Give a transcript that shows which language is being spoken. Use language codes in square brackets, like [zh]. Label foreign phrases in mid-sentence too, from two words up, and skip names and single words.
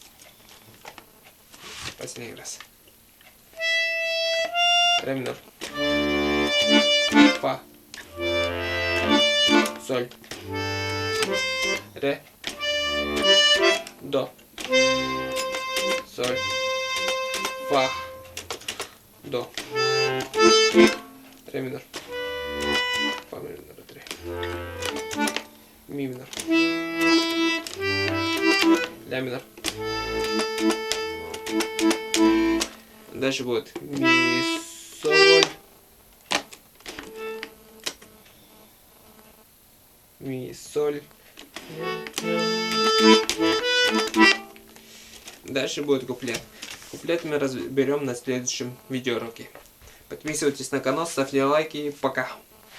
[ru] Последний раз. Ре минор. Фа. Соль. Ре. До. Соль. Фа. До. Ре минор. Фа минор. Ре. Ми минор. Ля минор. Дальше будет ми, соль. Ми, соль. Дальше будет куплет. Куплет мы разберем на следующем видеоуроке. Подписывайтесь на канал, ставьте лайки. Пока.